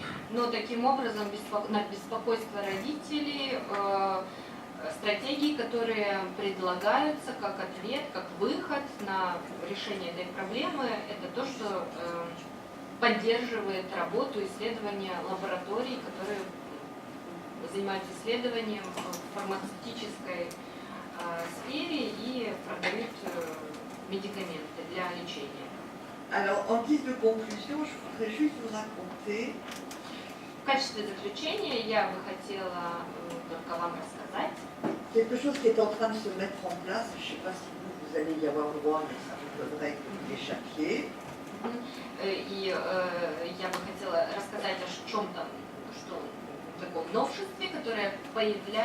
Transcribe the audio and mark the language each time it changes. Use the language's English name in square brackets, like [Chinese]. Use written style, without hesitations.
[Russian] Но таким образом на беспокойство родителей стратегии, которые предлагаются как ответ, как выход на решение этой проблемы, это то, что поддерживает работу исследования лабораторий, которые занимаются исследованием в фармацевтической сфере и продают médicamenты для лечения. [French] Alors, en guise de conclusion, je voudrais juste vous raconter. [Russian] В качестве заключения я бы хотела только вам рассказать [French] Quelque chose qui est en train de se mettre en place. Je ne sais pas si vous allez y avoir droit, mais ça me donnerait que vous l'échappiez. [Russian] И я бы хотела рассказать о чем-то, что в таком новшестве, которое появится.